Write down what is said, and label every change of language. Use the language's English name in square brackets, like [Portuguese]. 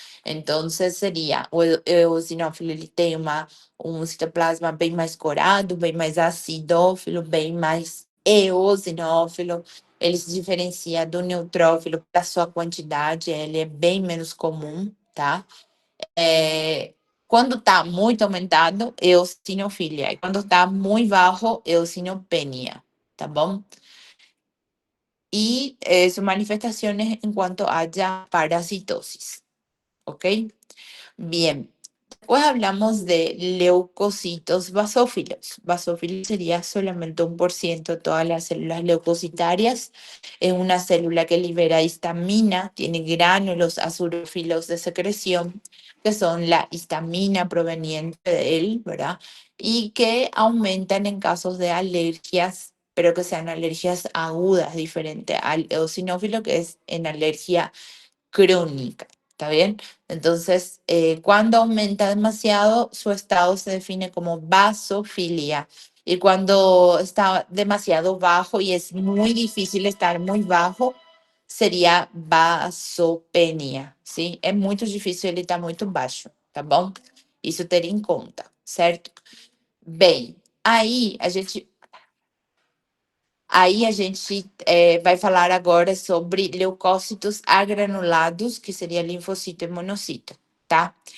[Portuguese] Então, seria, o eosinófilo, ele tem um citoplasma bem mais corado, bem mais acidófilo, bem mais eosinófilo. Ele se diferencia do neutrófilo pela sua quantidade, ele é bem menos comum, tá? Quando está muito aumentado, eosinofilia. E quando está muito baixo, eosinopenia, tá bom? [Spanish] Y sus manifestaciones en cuanto haya parasitosis. ¿Ok? Bien. Después hablamos de leucocitos basófilos. Basófilos sería solamente 1% de todas las células leucocitarias. Es una célula que libera histamina, tiene gránulos azurófilos de secreción, que son la histamina proveniente de él, ¿verdad? Y que aumentan en casos de alergias, pero que sean alergias agudas, diferente al eosinófilo, que es en alergia crónica. ¿Está bien? Entonces, cuando aumenta demasiado, su estado se define como vasofilia. Y cuando está demasiado bajo y es muy difícil estar muy bajo, sería vasopenia, ¿sí? [Portuguese] É muito difícil ele estar muito baixo, tá bom? Isso ter em conta, certo? Bem, Aí a gente vai falar agora sobre leucócitos agranulados, que seria linfocito e monocito, tá?